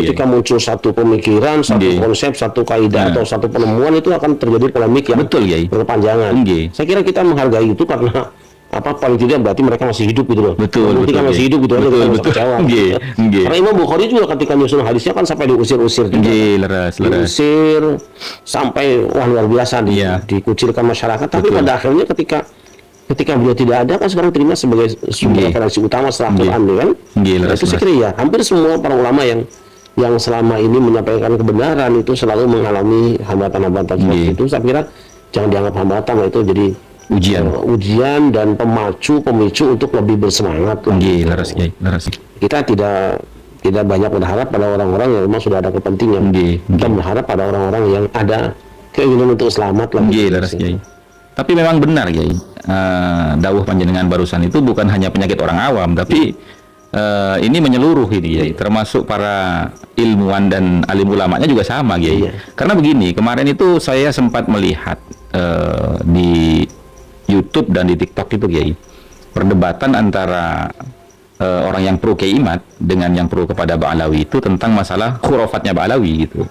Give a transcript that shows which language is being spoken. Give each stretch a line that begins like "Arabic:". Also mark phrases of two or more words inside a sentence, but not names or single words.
Indonesian: ketika muncul satu pemikiran, satu Nggih. konsep, satu kaidah atau satu penemuan itu akan terjadi polemik yang Betul, Kiai. berkepanjangan. Nggih. Saya kira kita menghargai itu karena paling tidak berarti mereka masih hidup gitu loh. Betul, Ketika betul, masih Kiai. hidup gitu aja Betul, kita bisa betul. kecewa.
Javanese: Nggih, nggih.
Indonesian: Karena Imam Bukhari juga ketika nyusun hadisnya kan sampai diusir-usir juga.
Javanese: Nggih, leres.
Indonesian: Diusir sampai wah luar biasa Iya. dikucilkan masyarakat. Tapi Betul. pada akhirnya ketika beliau tidak ada kan sekarang terima sebagai sumber Nggih. referensi utama setelah Nggih. Quran kan. Nggih, Nah, leres, itu saya leres. kira ya hampir semua para ulama yang selama ini menyampaikan kebenaran itu selalu mengalami hambatan-hambatan seperti Nggih. itu. Saya kira jangan dianggap hambatan, itu jadi Ujian. ujian dan pemicu untuk lebih bersemangat lah.
Javanese: Nggih, leres Kiai, leres.
Indonesian: Kita tidak banyak berharap pada orang-orang yang memang sudah ada kepentingan. Nggih, Kita berharap pada orang-orang yang ada keinginan untuk selamat lah.
Javanese: Nggih, leres Kiai.
Indonesian: Tapi memang benar Kiai,
Javanese: dawuh panjenengan
Indonesian: barusan itu bukan hanya penyakit orang awam, tapi ini menyeluruh ini Kiai, termasuk para ilmuwan dan alim ulamanya juga sama Kiai. Iya. Karena begini, kemarin itu saya sempat melihat di YouTube dan di TikTok itu Kiai, perdebatan antara orang yang pro Kiai Imad dengan yang pro kepada Ba'alawi itu tentang masalah khurafatnya Ba'alawi gitu.